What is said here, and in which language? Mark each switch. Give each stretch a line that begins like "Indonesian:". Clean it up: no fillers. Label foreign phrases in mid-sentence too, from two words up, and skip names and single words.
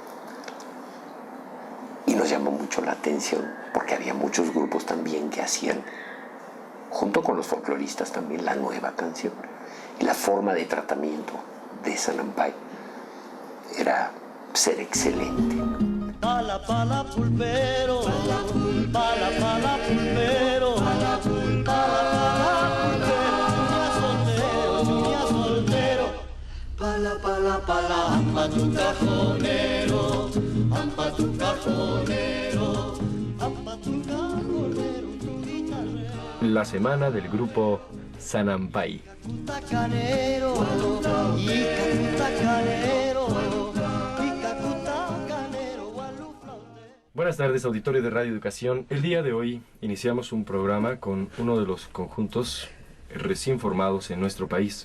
Spanish: Y nos llamó mucho la atención porque había muchos grupos también que hacían, junto con los folcloristas también, la nueva canción. Y la forma de tratamiento de Sanampay era ser excelente. Pala, pala, pulpero, pala, pala, pulpero, pala, pala, pala, pala, pala, ampa tu cajonero, ampa tu cajonero, ampa tu cajonero. la semana del grupo Sanampay. Buenas tardes, auditorio de Radio Educación. El día de hoy iniciamos un programa con uno de los conjuntos recién formados en nuestro país.